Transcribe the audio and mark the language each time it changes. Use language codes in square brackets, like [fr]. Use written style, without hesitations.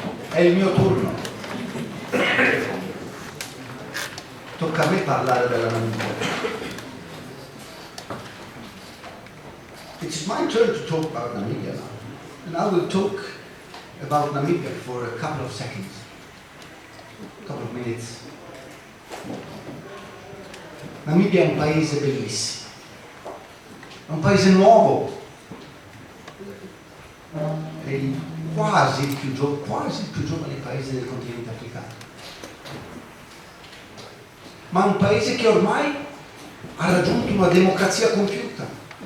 [it] È il mio turno. Tocca a me parlare della Namibia. [en] It's my turn to talk about Namibia now. And I will talk about Namibia for a couple of seconds, a couple of minutes. [it] Namibia è un paese bellissimo, è un paese nuovo, è quasi il più giovane paese del continente africano, ma un paese che ormai ha raggiunto una democrazia compiuta.